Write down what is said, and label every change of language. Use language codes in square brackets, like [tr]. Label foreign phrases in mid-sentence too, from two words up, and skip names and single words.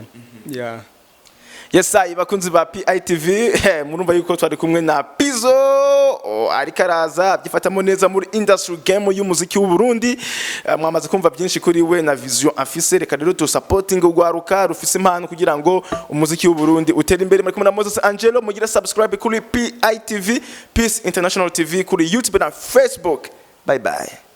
[rn] Yes, bakunzi ba PITV murumva yuko twari kumwe na Pyzzo ariko araza byifatamo neza muri [en] industry game [rn] y'umuziki w'u Burundi. Mwamaze kumva byinshi kuri we na vision afise, reka rero tu supporting ugwaruka rufise impano kugira ngo umuziki w'u Burundi utere imbere. Muri kumwe na Moses Angelo, mugira subscribe kuri PITV Peace International TV kuri YouTube na Facebook. [en] Bye bye.